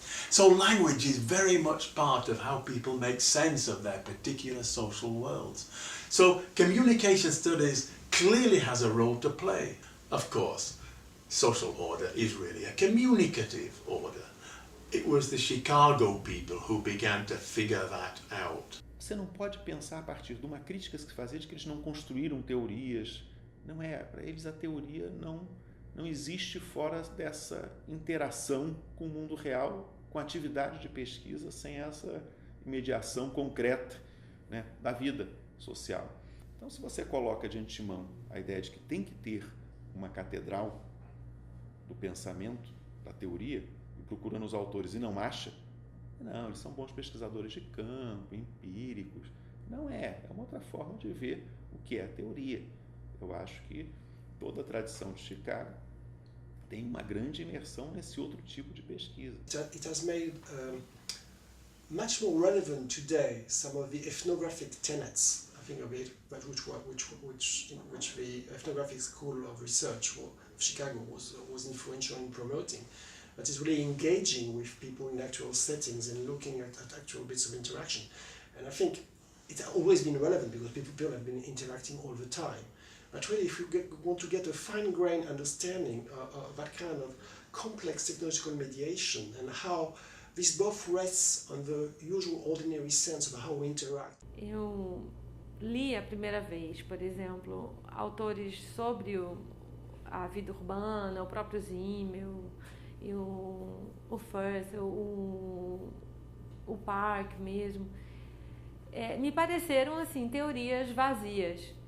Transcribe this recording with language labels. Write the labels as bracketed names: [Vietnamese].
[English] So language is very much part of how people make sense of their particular social worlds. So communication studies clearly has a role to play. Of course, social order is really a communicative order. It was the Chicago people who began to figure that out. [Portuguese] Você não pode pensar a partir de uma crítica que se fazia de que eles não construíram teorias. Não é, para eles a teoria não existe fora dessa interação com o mundo real, com a atividade de pesquisa, sem essa mediação concreta, né, da vida social. Então, se você coloca de antemão a ideia de que tem que ter uma catedral do pensamento, da teoria, e procura nos autores e não acha, não, eles são bons pesquisadores de campo, empíricos. Não é uma outra forma de ver o que é teoria. Eu acho que toda a tradição de Chicago tem uma grande imersão nesse outro tipo de pesquisa. [English] It has made much more relevant today some of the ethnographic tenets, I think of it, which the ethnographic school of research of Chicago was influential in promoting. But it's really engaging with people in actual settings and looking at actual bits of interaction. And I think it's always been relevant because people have been interacting all the time. But really, if you want to get a fine-grained understanding of that kind of complex technological mediation and how this both rests on the usual ordinary sense of how we interact. [Portuguese] Eu li a primeira vez, por exemplo, autores sobre a vida urbana, o próprio Zimmel, e o Firth, o Park mesmo, me pareceram assim teorias vazias,